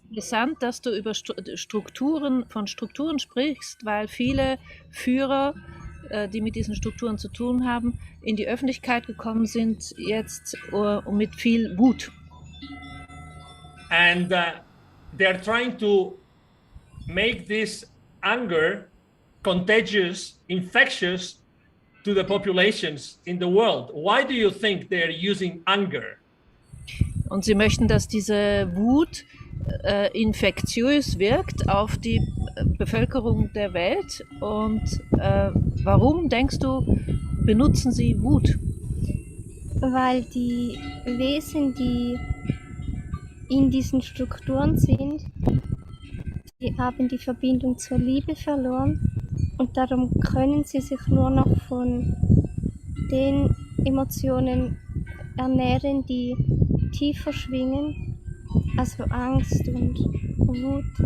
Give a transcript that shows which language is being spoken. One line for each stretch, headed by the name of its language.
German: Interessant, dass du über von Strukturen sprichst, weil viele Führer, die mit diesen Strukturen zu tun haben, in die Öffentlichkeit gekommen sind jetzt mit viel Wut.
English: And they're trying to make this anger contagious, infectious to the populations in the world. Why do you think they're using anger?
German: Und sie möchten, dass diese Wut infektiös wirkt auf die Bevölkerung der Welt. Und warum, denkst du, benutzen sie Wut? Weil die Wesen, die in diesen Strukturen sind, die haben die Verbindung zur Liebe verloren und darum können sie sich nur noch von den Emotionen ernähren, die tiefer schwingen, also Angst und Wut.